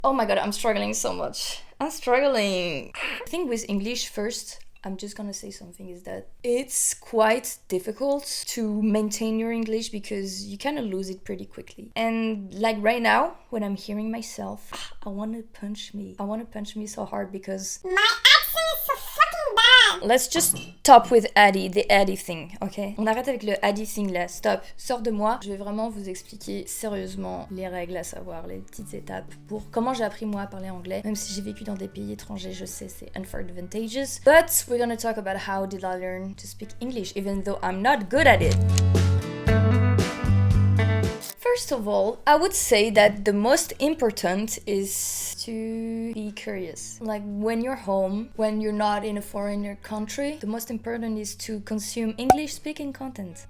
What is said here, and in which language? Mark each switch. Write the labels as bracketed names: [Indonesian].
[English] Oh my god, I'm struggling so much. I'm struggling. I think with English first, I'm just gonna say something is that it's quite difficult to maintain your English because you kind of lose it pretty quickly. And like right now, when I'm hearing myself, I want to punch me. I want to punch me so hard because my accent is so fucking bad. Let's just stop with Addie, the Addie thing, ok? [French] On arrête avec le Addie thing là, stop. Sors de moi. Je vais vraiment vous expliquer sérieusement les règles à savoir, les petites étapes pour comment j'ai appris moi à parler anglais. Même si j'ai vécu dans des pays étrangers, je sais c'est unadvantageous. [English] But we're gonna talk about how did I learn to speak English, even though I'm not good at it. First of all, I would say that the most important is to be curious. Like when you're home, when you're not in a foreigner country, the most important is to consume English speaking content.